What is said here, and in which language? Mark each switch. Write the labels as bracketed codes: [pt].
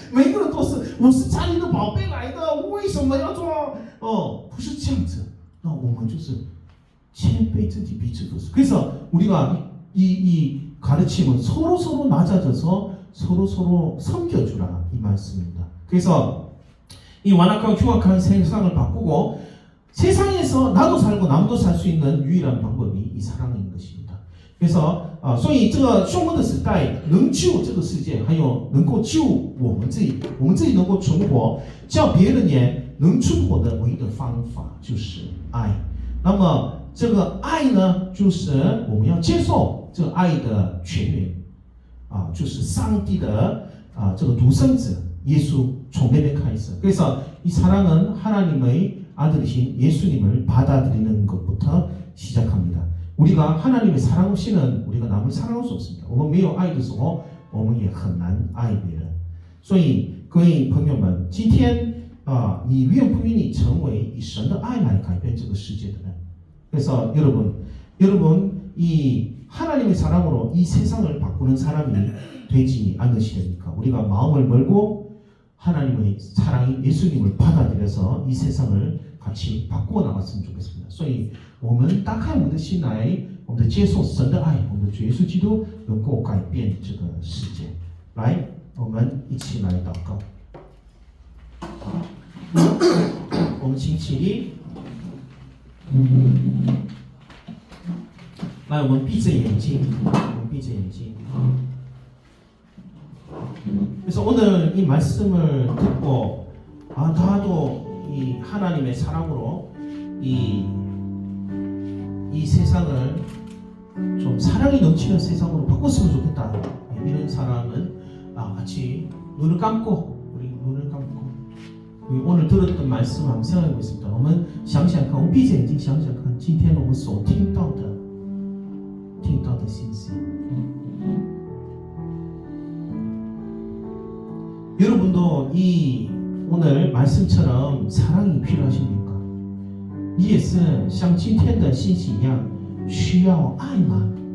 [zh] 每个人都是，我是家里的宝贝来的，我为什么要做？不是这样子，那我们就是谦卑自己，彼此服侍。 [ko] 그래서 우리가 이 가르침은 서로 낮아져서 서로 섬겨주라 이 말씀입니다. 그래서 이 완악하고 흉악한 세상을 바꾸고 세상에서 나도 살고 남도 살 수 있는 유일한 방법이 이 사랑인 것입니다. [zh] 그래서 所以这个凶恶的时代能救这个世界，还有能够救我们自己能够存活，叫别人也能存活的唯一的方法就是爱。那么这个爱呢，就是我们要接受这个爱的泉源，就是上帝的这个独生子耶稣从那边开始。 [ko] 그래서 이 사랑은 하나님의 아들이신 예수님을 받아들이는 것부터 시작합니다. 우리가 하나님의 사랑 없이는 우리가 남을 사랑할 수 없습니다. [zh] 我们没有爱的时候，我们也很难爱别人。所以各位朋友们，今天你愿不愿意成为以神的爱来改变这个世界的人？ [ko] 그래서 여러분 이 하나님의 사랑으로 이 세상을 바꾸는 사람이 되지 않으시렵니까? 우리가 마음을 멀고 하나님의 사랑이 예수님을 받아들여서 이 세상을 같이 바꾸어 나갔으면 좋겠습니다. [zh] 所以我们打开我们的心来，我们接受神的爱，我们的主耶稣基督能够改变这个世界。来，我们一起来祷告。我们请起立。来，我们闭着眼睛，闭着眼睛。 [ko] 그래서 오늘 이 말씀을 듣고 나도 이 하나님의 사랑으로 이 세상을 좀 사랑이 넘치는 세상으로 바꿨으면 좋겠다. 이런 사람은 같이 눈을 감고 우리 눈을 감고 오늘 들었던 말씀 한번 생각해 보겠습니다. [zh] 我们想想看，我们闭着眼睛想想看，今天我们所听到的信息。 [ko] 여러분도 이 오늘 말씀처럼 사랑이 필요하십니까? [zh] 你也是像今天的信息一样需要爱吗？